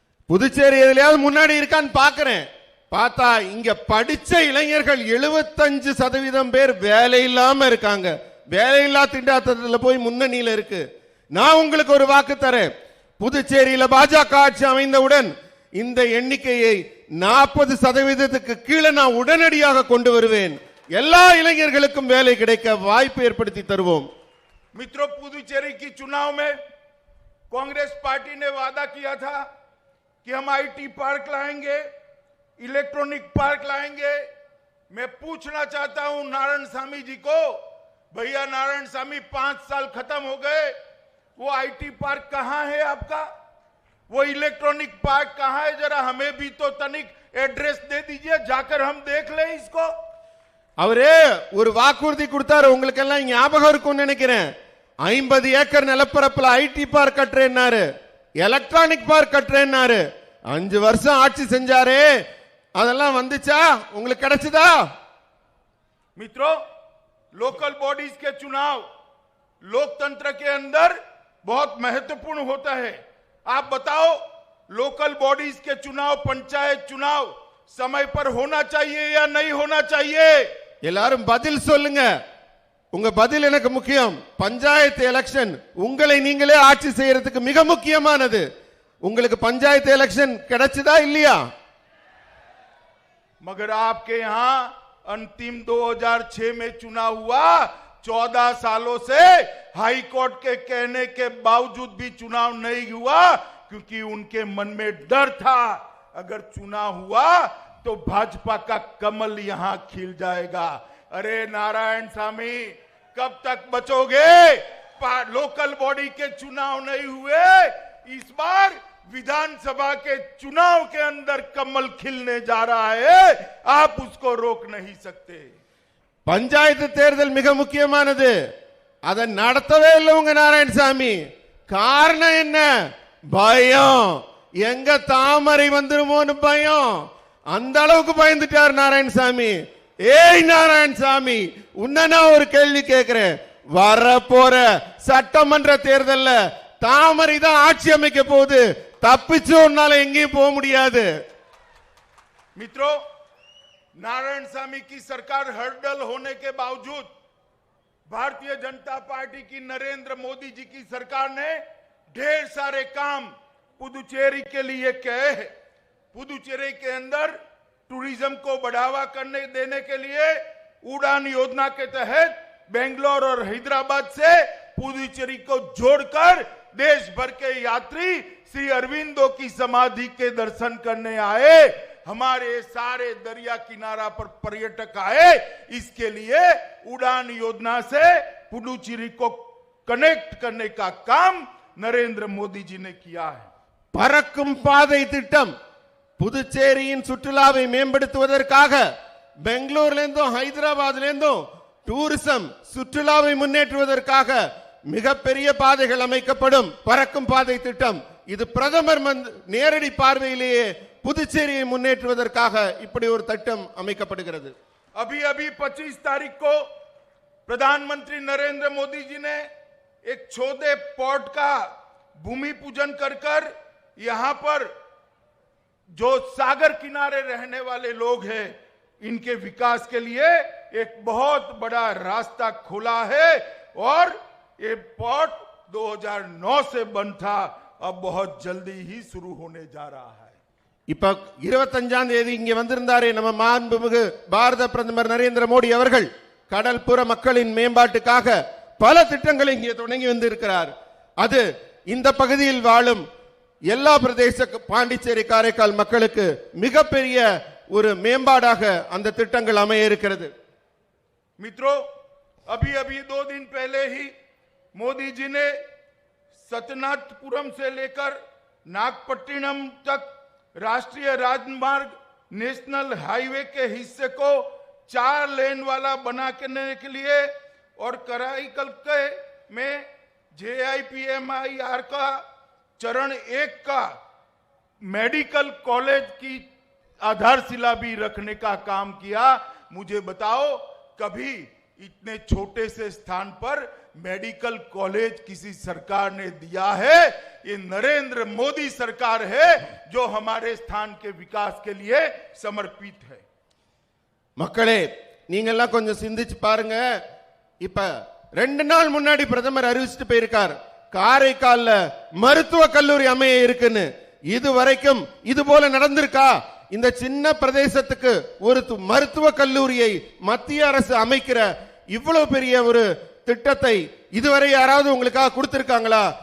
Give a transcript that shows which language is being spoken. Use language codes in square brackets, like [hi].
[ta] புதுச்சேரி எதுலயாவது முன்னாடி இருக்கான்னு பாக்குறேன். பார்த்தா இங்க படிச்ச இளைஞர்கள் 75% பேர் வேலை இல்லாம இருக்காங்க. வேலையில்லா திண்டாட்டத்துல போய் முன்னணியில இருக்கு. நான் உங்களுக்கு ஒரு வாக்கு தரேன், புதுச்சேரியில பாஜக ஆட்சி அமைந்தவுடன் இந்த எண்ணிக்கையை 40%க்கு கீழே நான் உடனடியாக கொண்டு வருவேன். எல்லா இளைஞர்களுக்கும் வேலை கிடைக்க வாய்ப்பு ஏற்படுத்தி தருவோம். [hi] मित्रों, पुदुचेरी की चुनाव में कांग्रेस पार्टी ने वादा किया था कि हम आईटी पार्क लाएंगे, इलेक्ट्रॉनिक पार्क लाएंगे। मैं पूछना चाहता हूं नारायण सामी जी को, भैया नारायण सामी 5 साल खत्म हो गए, वो आईटी पार्क कहां है आपका? वो इलेक्ट्रॉनिक पार्क कहां है? जरा हमें भी तो तनिक एड्रेस दे दीजिए, जाकर हम देख लें इसको। [ta] அவரே ஒரு வாக்குறுதி கொடுத்தாரு, உங்களுக்கு எல்லாம் ஞாபகம் இருக்கும்னு நினைக்கிறேன். 50 acre நிலப்பரப்புல IT park கட்டுறேன்னாரு. Electronic park கட்டுறேன்னாரு. 5 வருஷம் ஆட்சி செஞ்சாரு, அதெல்லாம் வந்துச்சா? உங்களுக்கு கிடைச்சதா? [hi] मित्रों, लोकल बॉडीज के चुनाव लोकतंत्र के अंदर बहुत महत्वपूर्ण होता है। आप बताओ, लोकल बॉडीज के चुनाव, पंचायत चुनाव समय पर होना चाहिए या नहीं होना चाहिए? [ta] எல்லாரும் பதில் சொல்லுங்க. உங்க பதில் எனக்கு முக்கியம். பஞ்சாயத்து எலெக்ஷன் உங்களை நீங்களே ஆட்சி செய்யறதுக்கு மிக முக்கியமானது. உங்களுக்கு பஞ்சாயத்து எலெக்ஷன் கிடைச்சதா இல்லையா? [hi] मगर आपके यहां अंतिम 2006 में चुनाव हुआ। 14 सालों से हाई कोर्ट के कहने के बावजूद भी चुनाव नहीं हुआ, क्योंकि उनके मन में डर था अगर चुनाव हुआ तो भाजपा का कमल यहां खिल जाएगा। अरे नारायण स्वामी, कब तक बचोगे? लोकल बॉडी के चुनाव नहीं हुए, इस बार विधानसभा के चुनाव के अंदर कमल खिलने जा रहा है, आप उसको रोक नहीं सकते। [ta] பஞ்சாயத்து தேர்தல் மிக முக்கியமானது. அதை நடத்தவே இல்லை உங்க நாராயணசாமி. காரணம் என்ன? பயம். எங்க தாமரை வந்துருமோன்னு பயம். அந்த அளவுக்கு பயந்துட்டார் நாராயணசாமி. ஏய் நாராயணசாமி, உன்ன நான் ஒரு கேள்வி கேட்கிறேன். வரப்போற சட்டமன்ற தேர்தல்ல தாமரை தான் ஆட்சி அமைக்க போகுது. தப்பிச்சு உன்னால எங்கேயும் போக முடியாது. [hi] मित्रों, नारायण स्वामी की सरकार हर्डल होने के बावजूद भारतीय जनता पार्टी की नरेंद्र मोदी जी की सरकार ने ढेर सारे काम पुदुचेरी के लिए किए हैं। पुदुचेरी के अंदर टूरिज्म को बढ़ावा करने देने के लिए उड़ान योजना के तहत बेंगलोर और हैदराबाद से पुदुचेरी को जोड़कर देश भर के यात्री श्री अरविंदो की समाधि के दर्शन करने आए। हमारे सारे दरिया किनारा पर पर्यटक आए। इसके लिए उड़ान योजना से पुडुचेरी को कनेक्ट करने का काम नरेंद्र मोदी जी ने किया है। [ta] பறக்கும் பாதை திட்டம் புதுச்சேரியின் சுற்றுலாவை மேம்படுத்துவதற்காக பெங்களூர்ல இருந்தும் ஹைதராபாத்ல இருந்தும் டூரிசம் சுற்றுலாவை முன்னேற்றுவதற்காக மிகப்பெரிய பாதைகள் அமைக்கப்படும். பறக்கும் பாதை திட்டம் இது பிரதமர் நேரடி பார்வையிலேயே புதுச்சேரியை முன்னேற்றுவதற்காக இப்படி ஒரு திட்டம் அமைக்கப்படுகிறது. [hi] अभी 25 तारीख को प्रधानमंत्री नरेंद्र मोदी जी ने एक छोटे पोर्ट का भूमि पूजन कर यहां पर जो सागर किनारे रहने वाले लोग हैं, इनके विकास के लिए एक बहुत बड़ा रास्ता खोला है। और ये पोर्ट 2009 से बंद था, अब बहुत जल्दी ही शुरू होने जा रहा है। [ta] இப்ப 25ஆம் தேதி இங்க வந்திருந்தாரே நம்ம மாண்புமிகு பாரத பிரதமர் நரேந்திர மோடி அவர்கள், கடல்புற மக்களின் மேம்பாட்டுக்காக பல திட்டங்களை இங்கே தொடங்கி வந்திருக்கிறார். அது இந்த பகுதியில் வாழும் எல்லா பிரதேச பாண்டிச்சேரி காரைக்கால் மக்களுக்கு மிகப்பெரிய ஒரு மேம்பாடாக அந்த திட்டங்கள் அமைய இருக்கிறது. [hi] मित्रों, अभी 2 दिन पहले ही मोदी जी ने सतनाथपुरम से लेकर नागपट्टिनम तक राष्ट्रीय राजमार्ग नेशनल हाईवे के हिस्से को 4 लेन वाला बनाने के लिए और कराईकल के में JIPMIR का चरण 1 का मेडिकल कॉलेज की आधारशिला भी रखने का काम किया। मुझे बताओ, कभी इतने छोटे से स्थान पर मेडिकल कॉलेज किसी सरकार ने दिया है? ये नरेंद्र मोदी सरकार है जो हमारे स्थान के विकास के लिए समर्पित है। [ta] மக்களே, நீங்க எல்லாம் கொஞ்சம் சிந்திச்சு பாருங்க. இப்ப 2 நாள் முன்னாடி பிரதமர் அறிவிச்சிட்டு போயிருக்கார், காரைக்கால்ல மருத்துவ கல்லூரி அமைய இருக்குன்னு. இதுவரைக்கும் இது போல நடந்திருக்கா? இந்த சின்ன பிரதேசத்துக்கு ஒரு மருத்துவ கல்லூரியை மத்திய அரசு அமைக்கிற இவ்வளவு பெரிய ஒரு திட்டத்தை இதுவரை யாராவது உங்களுக்காக கொடுத்திருக்காங்களா?